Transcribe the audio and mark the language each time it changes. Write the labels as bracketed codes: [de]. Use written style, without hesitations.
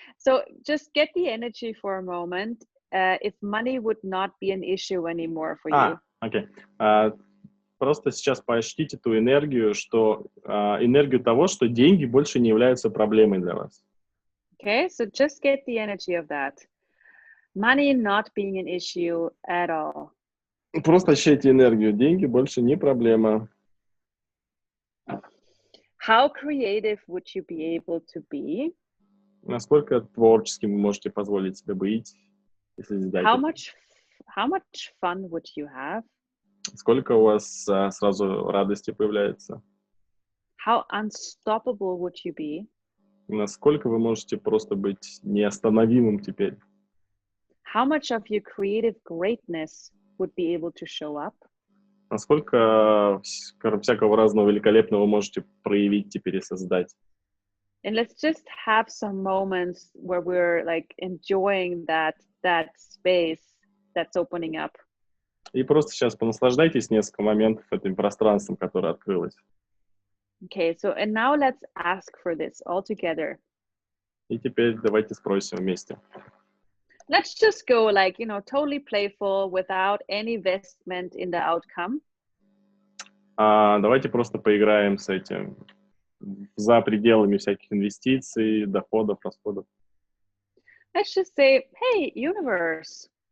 [en] So just get the energy for a moment. If money would not be an issue anymore for you. Окей. [ru] Просто сейчас поощрите ту энергию, энергию того, что деньги больше не являются проблемой для вас. [en] Okay, so just get the energy of that. Money not being an issue at all. [ru] Просто ощущайте энергию. Деньги больше не проблема. [en] How creative would you be able to be? [ru] Насколько творческим вы можете позволить себе быть, если задать [en] How much fun would you have? [ru] Сколько у вас сразу радости появляется? [en] How unstoppable would you be? [ru] Насколько вы можете просто быть неостановимым теперь? [en] How much of your creative greatness would be able to show up? [ru] Насколько всякого разного великолепного вы можете проявить теперь и создать? [en] And let's just have some moments where we're like enjoying that space that's opening up. [ru] И просто сейчас понаслаждайтесь несколько моментов этим пространством, которое открылось. [en] Okay, so and now let's ask for this all together. [ru] И теперь давайте спросим вместе. [en] Let's just go like, totally playful without any investment in the outcome. [ru] Давайте просто поиграем с этим, за пределами всяких инвестиций, доходов, расходов. [en] Let's just say, hey, universe.